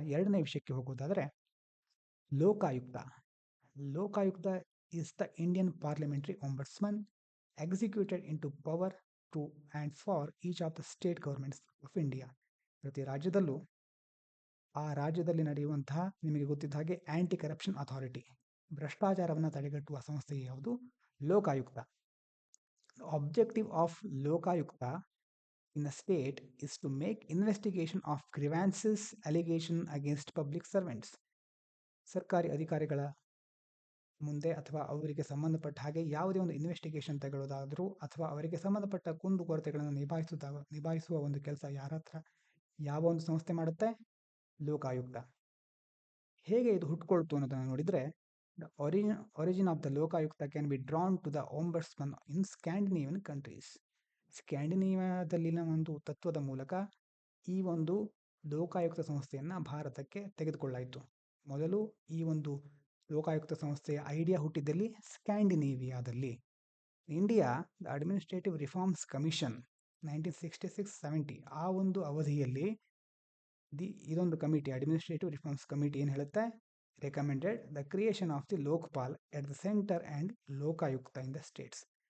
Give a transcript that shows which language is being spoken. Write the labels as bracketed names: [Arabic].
[Kannada] ಎರಡನೇ ವಿಷಯಕ್ಕೆ ಹೋಗೋದಾದರೆ, [English] Lokayukta. Lokayukta is the Indian parliamentary ombudsman executed into power to and for each of the state governments of India. [Kannada] ಪ್ರತಿ ರಾಜ್ಯದಲ್ಲೂ ಆ ರಾಜ್ಯದಲ್ಲಿ ನಡೆಯುವಂತಹ, ನಿಮಗೆ ಗೊತ್ತಿದ್ದ ಹಾಗೆ, ಆ್ಯಂಟಿ ಕರಪ್ಷನ್ ಅಥಾರಿಟಿ, ಭ್ರಷ್ಟಾಚಾರವನ್ನು ತಡೆಗಟ್ಟುವ ಸಂಸ್ಥೆ ಯಾವುದು? Lokayukta. [English] The objective of Lokayukta in a state is to make investigation of grievances, allegation against public servants. [Kannada] ಸರ್ಕಾರಿ ಅಧಿಕಾರಿಗಳ ಮುಂದೆ ಅಥವಾ ಅವರಿಗೆ ಸಂಬಂಧಪಟ್ಟ ಹಾಗೆ ಯಾವುದೇ ಒಂದು ಇನ್ವೆಸ್ಟಿಗೇಷನ್ ತಗೊಳ್ಳೋದಾದರೂ ಅಥವಾ ಅವರಿಗೆ ಸಂಬಂಧಪಟ್ಟ ಕುಂದುಕೊರತೆಗಳನ್ನು ನಿಭಾಯಿಸುವ ಒಂದು ಕೆಲಸ ಯಾರ ಹತ್ರ, ಯಾವ ಒಂದು ಸಂಸ್ಥೆ ಮಾಡುತ್ತೆ? ಲೋಕಾಯುಕ್ತ. ಹೇಗೆ ಇದು ಹುಟ್ಕೊಳ್ತು ಅನ್ನೋದನ್ನು ನೋಡಿದರೆ, [English] the origin of the Lokayukta can be drawn to the ombudsman in Scandinavian countries. [Kannada] ಸ್ಕ್ಯಾಂಡಿನೇವಿಯಾದಲ್ಲಿನ ಒಂದು ತತ್ವದ ಮೂಲಕ ಈ ಒಂದು ಲೋಕಾಯುಕ್ತ ಸಂಸ್ಥೆಯನ್ನು ಭಾರತಕ್ಕೆ ತೆಗೆದುಕೊಳ್ಳಾಯಿತು. ಮೊದಲು ಈ ಒಂದು ಲೋಕಾಯುಕ್ತ ಸಂಸ್ಥೆಯ idea ಹುಟ್ಟಿದ್ದಲ್ಲಿ ಸ್ಕ್ಯಾಂಡಿನೇವಿಯಾದಲ್ಲಿ. India the administrative reforms commission 1966-70 ಆ ಒಂದು ಅವಧಿಯಲ್ಲಿ ಇದೊಂದು ಕಮಿಟಿ, ಅಡ್ಮಿನಿಸ್ಟ್ರೇಟಿವ್ ರಿಫಾರ್ಮ್ಸ್ ಕಮಿಟಿ ಏನು ಹೇಳುತ್ತೆ? [English] recommended the creation of the Lokpal at the center and Lokayukta in the states.